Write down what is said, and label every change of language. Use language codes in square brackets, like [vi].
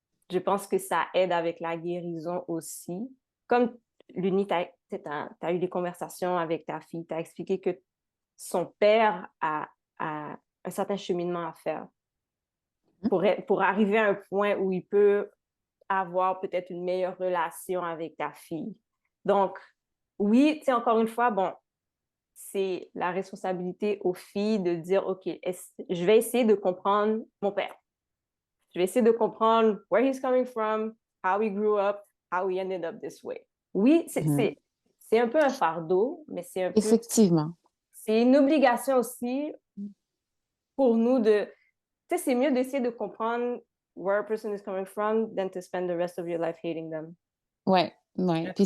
[fr] Je pense que ça aide avec la guérison aussi. Comme Luni, tu as eu des conversations avec ta fille, tu as expliqué que son père a un certain cheminement à faire pour arriver à un point où il peut avoir peut-être une meilleure relation avec ta fille. Donc, oui, tu sais, encore une fois, bon, c'est la responsabilité aux filles de dire, OK, je vais essayer de comprendre mon père. Je vais essayer de comprendre [en] where he's coming from, how he grew up, how he ended up this way. [fr] Oui, c'est un peu un fardeau, mais Effectivement. c'est une obligation aussi pour nous de, tu sais, c'est mieux d'essayer de comprendre [en] where a person is coming from than to spend the rest of your life hating them. [fr] Ouais, ouais. Je Puis